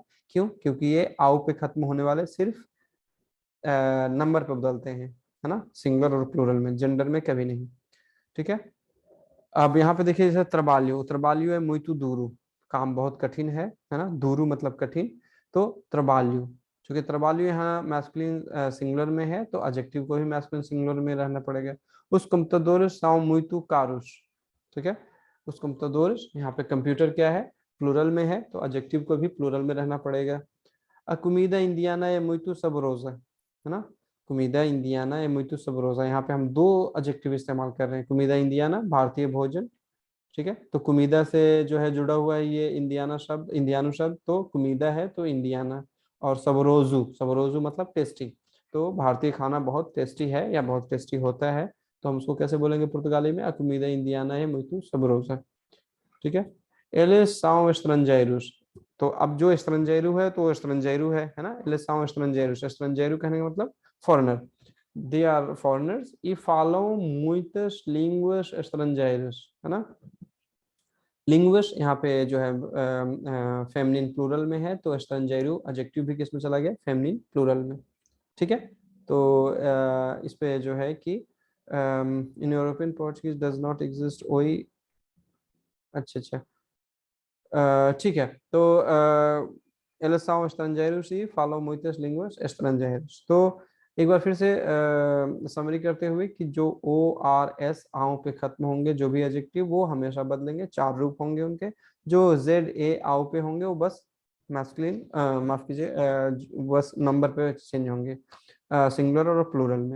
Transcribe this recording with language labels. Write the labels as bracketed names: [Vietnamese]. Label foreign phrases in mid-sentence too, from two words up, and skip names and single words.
[Hindi] क्यों, क्योंकि ये आओ पे खत्म होने वाले सिर्फ नंबर पे बदलते हैं, है ना, सिंगुलर और प्लूरल में, जेंडर में कभी नहीं। ठीक है, अब यहाँ पे देखिए जैसे त्रबालियो, त्रबालियो है [Portuguese] muito duro, [Hindi] काम बहुत कठिन है ना, दूरू मतलब कठिन, तो त्रबालियो, क्योंकि त्रबालियो यहाँ मैस्कुलिन सिंगुलर में है तो एडजेक्टिव को भी मैस्कुलिन सिंगुलर में रहना पड़ेगा। [Portuguese] उस computadores são muito caros, [Hindi] ठीक है, [Portuguese] os computadores, [Hindi] यहाँ पे कंप्यूटर क्या है, प्लूरल में है तो एडजेक्टिव को भी प्लूरल में रहना पड़ेगा। [Portuguese] A comida indiana é muito saborosa, [Hindi] है ना, [Portuguese] comida indiana é muito saborosa, [Hindi] यहाँ पे हम 2 एडजेक्टिव इस्तेमाल कर रहे हैं, [Portuguese] comida indiana [Hindi] भारतीय भोजन, ठीक है, तो कुमीदा से जो है जुड़ा हुआ है ये इंडियाना शब्द, इंडियानो शब्द, तो कुमीदा है तो इंडियाना, और सबरोजू, सबरोजू मतलब टेस्टी। तो भारतीय खाना बहुत टेस्टी है या बहुत टेस्टी होता है, तो हम उसको कैसे बोलेंगे पुर्तगाली में? [Portuguese] A comida indiana है muito saborosa। [Hindi] ठीक है। [Portuguese] Eles são estrangeiros। [Hindi] तो अब जो estrangeiros है तो estrangeiros है ना। [Portuguese] Eles são estrangeiros, estrangeiros [Hindi] कहने का मतलब फॉरेनर। [English] They are foreigners [Portuguese] e falam muitas línguas estrangeiras, [Hindi] है ना। लिंग्विस्ट यहाँ पे जो है फेमिनिन प्लूरल में है, तो estrangeiros एडजेक्टिव भी किस में चला गया? फेमिनिन प्लूरल में। ठीक है। तो इस पे जो है कि [English] in European Portuguese does not exist [Hindi] ओई। अच्छा अच्छा। ठीक है। [Portuguese] तो eles são estrangeiros e falam muitas línguas estrangeiras। [Hindi] तो एक बार फिर से समरी करते हुए कि जो ओ आर एस आओ पे खत्म होंगे जो भी एडजेक्टिव वो हमेशा बदलेंगे, चार रूप होंगे उनके। जो जेड ए आओ पे होंगे वो बस मैस्कुलिन, माफ कीजिए, बस नंबर पे चेंज होंगे, सिंगुलर और प्लूरल में।